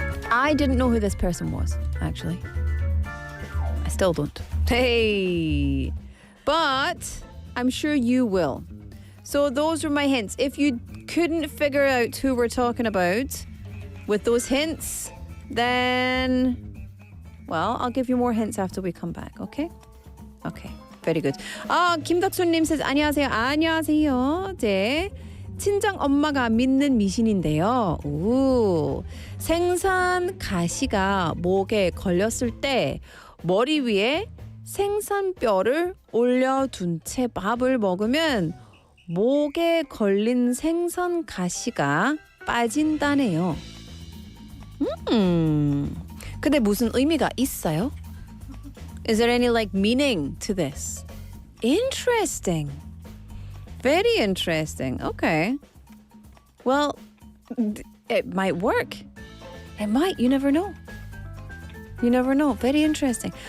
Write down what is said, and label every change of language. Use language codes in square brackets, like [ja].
[en] I didn't know who this person was, actually. I still don't. Hey! But I'm sure you will. So those were my hints. If you couldn't figure out who we're talking about with those hints, then, well, I'll give you more hints after we come back, okay? Okay, very good. 김덕순님 says, [ko] 안녕하세요. 안녕하세요. 네. 친정 엄마가 믿는 미신인데요. 오, 생선 가시가 목에 걸렸을 때 머리 위에 생선뼈를 올려둔 채 밥을 먹으면 목에 걸린 생선 가시가 빠진다네요. 근데 무슨 의미가 있어요? [en] Is there any like meaning to this? Interesting. Very interesting. Okay. Well, it might work. It might. You never know. You never know. Very interesting.